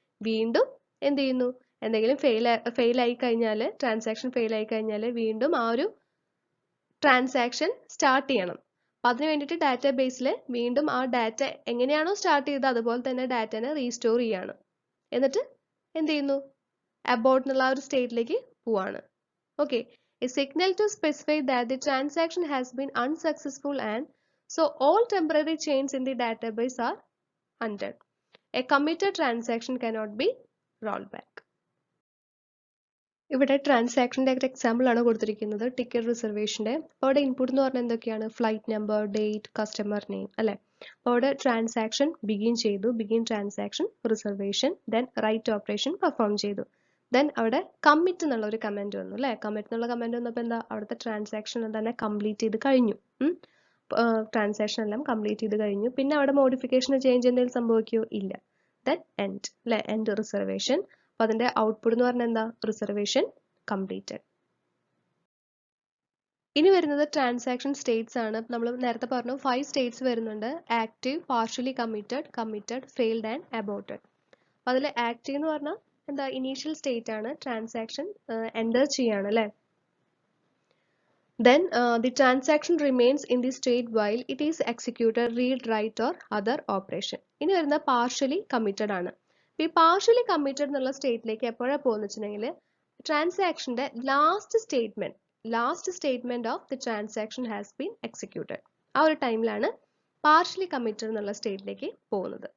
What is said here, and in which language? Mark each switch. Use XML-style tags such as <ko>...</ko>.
<ml>വീണ്ടും എന്ത് ചെയ്യുന്നു, എന്തെങ്കിലും ഫെയിൽ ആയി കഴിഞ്ഞാൽ, ട്രാൻസാക്ഷൻ ഫെയിൽ ആയി കഴിഞ്ഞാൽ വീണ്ടും ആ ഒരു ട്രാൻസാക്ഷൻ സ്റ്റാർട്ട് ചെയ്യണം. അപ്പം അതിന് വേണ്ടിയിട്ട് ഡാറ്റാ ബേസിൽ വീണ്ടും ആ ഡാറ്റ എങ്ങനെയാണോ സ്റ്റാർട്ട് ചെയ്തത് അതുപോലെ തന്നെ ഡാറ്റനെ റീസ്റ്റോർ ചെയ്യാണ്. എന്നിട്ട് എന്ത് ചെയ്യുന്നു, അബോർട്ട് എന്നുള്ള ഒരു സ്റ്റേറ്റിലേക്ക് പോവാണ്.</ml> <en>Okay, a signal to specify that the transaction has been unsuccessful and so all temporary changes in the database are undone. A committed transaction cannot be rolled back.</en> <ml>ഇവിടെ ട്രാൻസാക്ഷൻ്റെ ഒരു എക്സാമ്പിൾ ആണ് കൊടുത്തിരിക്കുന്നത്, ടിക്കറ്റ് റിസർവേഷൻ്റെ. അപ്പോൾ അവിടെ ഇൻപുട്ട് എന്ന് പറഞ്ഞാൽ എന്തൊക്കെയാണ്, flight number, date, customer name അല്ലേ. അപ്പോൾ അവിടെ ട്രാൻസാക്ഷൻ ബിഗിൻ ചെയ്തു, begin transaction reservation, then write operation perform ചെയ്തു. ദെൻ അവിടെ കമ്മിറ്റ് എന്നുള്ള ഒരു കമന്റ് വന്നു അല്ലേ. കമ്മിറ്റ് എന്നുള്ള കമന്റ് വന്നപ്പോൾ എന്താ, അവിടുത്തെ ട്രാൻസാക്ഷൻ തന്നെ കംപ്ലീറ്റ് ചെയ്ത് കഴിഞ്ഞു. ട്രാൻസാക്ഷൻ എല്ലാം കംപ്ലീറ്റ് ചെയ്ത് കഴിഞ്ഞു. പിന്നെ അവിടെ മോഡിഫിക്കേഷൻ ചേഞ്ച് എന്തെങ്കിലും സംഭവിക്കുമോ, ഇല്ല. ദെൻ എൻഡ് അല്ലേ, എൻഡ് റിസർവേഷൻ. അപ്പോൾ അതിന്റെ ഔട്ട്പുട്ട് എന്ന് പറഞ്ഞാൽ എന്താ, റിസർവേഷൻ കംപ്ലീറ്റഡ്. ഇനി വരുന്നത് ട്രാൻസാക്ഷൻ സ്റ്റേറ്റ്സ് ആണ്. നമ്മൾ നേരത്തെ പറഞ്ഞു 5 സ്റ്റേറ്റ്സ് വരുന്നുണ്ട്, active, partially committed, committed, failed and aborted. അപ്പോൾ അതിൽ ആക്റ്റീവ് എന്ന് പറഞ്ഞാൽ എന്താ, ഇനീഷ്യൽ സ്റ്റേറ്റ് ആണ്, ട്രാൻസാക്ഷൻ എൻ്റർ ചെയ്യാണ് അല്ലേ.</ml> <en>Then the transaction remains in the state while it is executed read, write or other operation.</en> <ml>ഇനി വരുന്ന partially committed ആണ്. ഈ partially committed എന്നുള്ള സ്റ്റേറ്റിലേക്ക് എപ്പോഴാണ് പോകുന്നത് വെച്ചിട്ടുണ്ടെങ്കിൽ, ട്രാൻസാക്ഷൻ്റെ</ml> <en>Last statement of the transaction has been executed.</en> <ml>ആ ഒരു ടൈമിലാണ് പാർഷ്യലി കമ്മിറ്റഡ് എന്നുള്ള സ്റ്റേറ്റിലേക്ക് പോകുന്നത്.</ml>